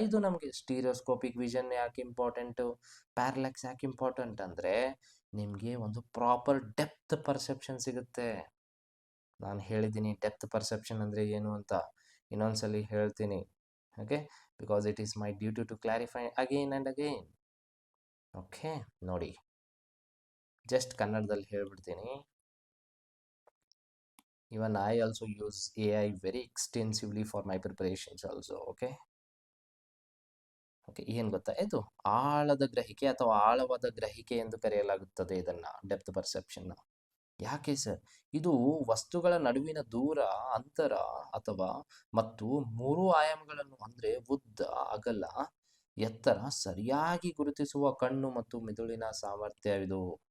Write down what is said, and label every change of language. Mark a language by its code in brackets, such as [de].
[kn] ಇದು ನಮಗೆ stereoscopic vision ಯಾಕೆ ಇಂಪಾರ್ಟೆಂಟು, ಪ್ಯಾರಲೆಕ್ಸ್ ಯಾಕೆ ಇಂಪಾರ್ಟೆಂಟ್ ಅಂದರೆ ನಿಮಗೆ ಒಂದು ಪ್ರಾಪರ್ ಡೆಪ್ತ್ ಪರ್ಸೆಪ್ಷನ್ ಸಿಗುತ್ತೆ. ನಾನು ಹೇಳಿದ್ದೀನಿ ಡೆಪ್ತ್ ಪರ್ಸೆಪ್ಷನ್ ಅಂದರೆ ಏನು ಅಂತ, ಇನ್ನೊಂದ್ಸಲಿ ಹೇಳ್ತೀನಿ. [en] Okay, because it is my duty to clarify again and again. [kn] Okay, ನೋಡಿ ಜಸ್ಟ್ ಕನ್ನಡದಲ್ಲಿ ಹೇಳ್ಬಿಡ್ತೀನಿ. [en] Even I also use AI very extensively for my preparations also. [kn] Okay, ಏನು ಗೊತ್ತಾ, ಇದು ಆಳದ ಗ್ರಹಿಕೆ ಅಥವಾ ಆಳವಾದ ಗ್ರಹಿಕೆ ಎಂದು ಕರೆಯಲಾಗುತ್ತದೆ ಇದನ್ನು, ಡೆಪ್ತ್ ಪರ್ಸೆಪ್ಷನ್. ಯಾಕೆ ಸರ್? ಇದು ವಸ್ತುಗಳ ನಡುವಿನ ದೂರ, ಅಂತರ ಅಥವಾ ಮತ್ತು 3 ಆಯಾಮಗಳನ್ನು ಅಂದರೆ ಉದ್ದ, ಅಗಲ, ಎತ್ತರ ಸರಿಯಾಗಿ ಗುರುತಿಸುವ ಕಣ್ಣು ಮತ್ತು ಮಿದುಳಿನ ಸಾಮರ್ಥ್ಯವಿದು.